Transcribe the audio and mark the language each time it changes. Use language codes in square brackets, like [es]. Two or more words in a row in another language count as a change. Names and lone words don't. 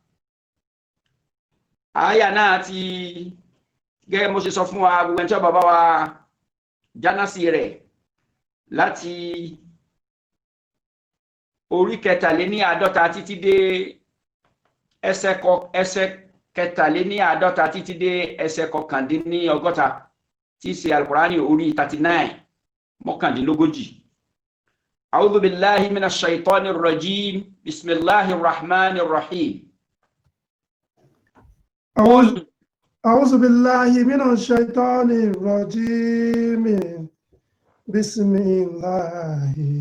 [yo] Àyà náà ti gẹ́gẹ́ mo ṣe sọ fún wa gbogbo ẹni tí bàbá wa jánásì rẹ̀ láti orí 53 títí dé ẹsẹ̀ 53 títí dé ẹsẹ̀ 59 tí í ṣe Al-Qur'ani orí 39 mọ́kàndínlógójì. [ar] أعوذ بالله من الشيطان الرجيم. بسم الله الرحمن الرحيم. أعوذ بالله من الشيطان الرجيم بسم الله